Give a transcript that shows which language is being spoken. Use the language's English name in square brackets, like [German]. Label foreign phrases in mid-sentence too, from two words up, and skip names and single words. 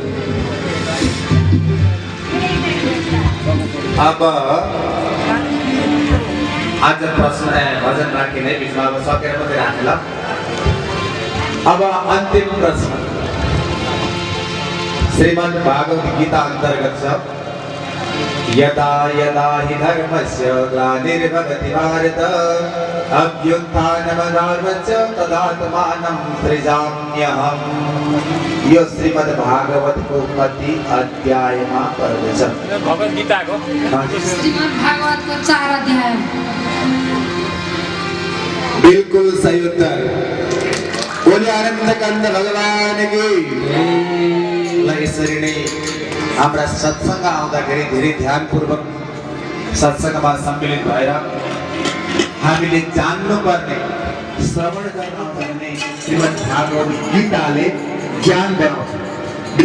[Nepali] अब आज प्रश्न भजन राखिने बिचमा अब सकेर मात्रै राख्ने। ल अब अन्तिम प्रश्न श्रीमद् भागवत गीता अन्तर्गत छ। [Sanskrit] यदा यदा हि धर्मस्य ग्लानिर्भवति भारत अभ्युत्थानमधर्मस्य तदात्मानं सृजाम्यहम्। [Nepali] यो श्रीमद् भागवतको कति अध्यायमा पर्दछ? भगवत गीताको श्रीमद् भागवतको 4 अध्याय। [Hindi] बिल्कुल सही उत्तर। बोले आनंद कंद भगवान की। [Nepali] ल यसरी नै हाम्रा सत्संग आउँदाखेरि धेरै ध्यानपूर्वक सत्संगमा सम्मिलित भएर हामीले जान्नुपर्ने श्रवण गर्न आउँछ भने श्रीमद् भागवत गीताले ज्ञान गराउँछ।